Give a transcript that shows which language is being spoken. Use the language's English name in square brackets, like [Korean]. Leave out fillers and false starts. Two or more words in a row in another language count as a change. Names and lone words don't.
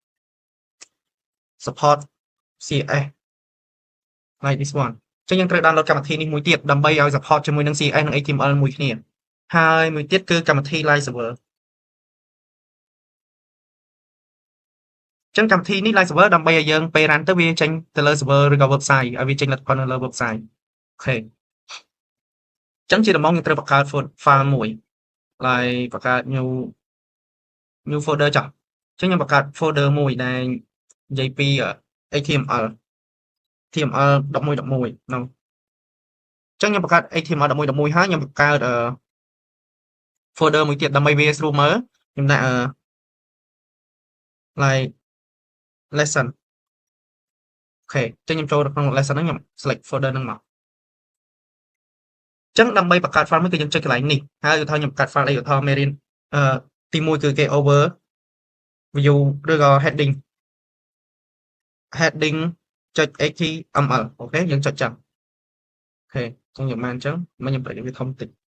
[English] CS like this one [Khmer] ចឹងយើងត្រូវ download កម្មវិធីនេះមួយទៀតដើម្បីឲ្យ support ជាមួយនឹង CS និង HTML មួយគ្នាហើយមួយទៀតគឺកម្មវិធី [English] Live Server [Khmer] ចឹងកម្មវិធីនេះ [English] Live Server [Khmer] ដើម្បីឲ្យយើងពេល run ទៅវាចេញទៅលើ server ឬក៏ website ឲ្យវាចេញលទ្ធផលនៅលើ website អូខេចឹងជាដំបូងយើងត្រូវបង្កើត file មួយ like បង្កើត [English] new folder [Khmer] ចុះចឹងខ្ញុំបង្កើត folder មួយដែលនិយាយពី HTML 11 នោះចឹងខ្ញុំបង្កើត HTML 11 ហើយខ្ញុំបង្កើត folder មួយទៀតដើម្បីវាស្រួលមើលខ្ញុំដាក់ [English] like lesson [Khmer] អូខេចឹងខ្ញុំចូលទៅក្នុង lesson ហ្នឹងខ្ញុំ [English] select folder [Khmer] ហ្នឹងមកចឹងដើម្បីបង្កើត file មួយគឺយើងចុចកន្លែងនេះហើយឧទាហរណ៍ខ្ញុំបង្កើត file អីឧទាហរណ៍មេរៀនទី1គឺគេ [English] over view [Khmer] ឬក៏ heading ចុច html អូខេយើងចុចចឹងអូខេចឹងខ្ញុំបានចឹងមកខ្ញុំប្រែវាធំតិច